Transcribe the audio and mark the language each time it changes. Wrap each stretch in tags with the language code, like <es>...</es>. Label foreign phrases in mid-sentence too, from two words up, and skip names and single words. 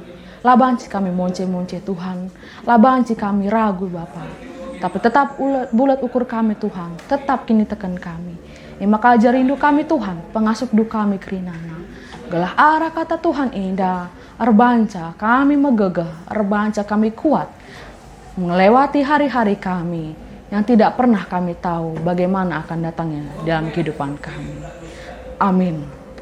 <btx>Labanci kami monce-monce Tuhan, labanci kami ragu Bapa. Tapi tetap bulat ukur kami Tuhan, tetap kini tekan kami. Maka ajar rindu kami Tuhan, pengasup du kami kerinana. Gelah arah kata Tuhan indah, erbanca kami megegeh, erbanca kami kuat.</btx> <id>Melewati hari-hari kami yang tidak pernah kami tahu bagaimana akan datangnya dalam kehidupan kami. Amin.</id>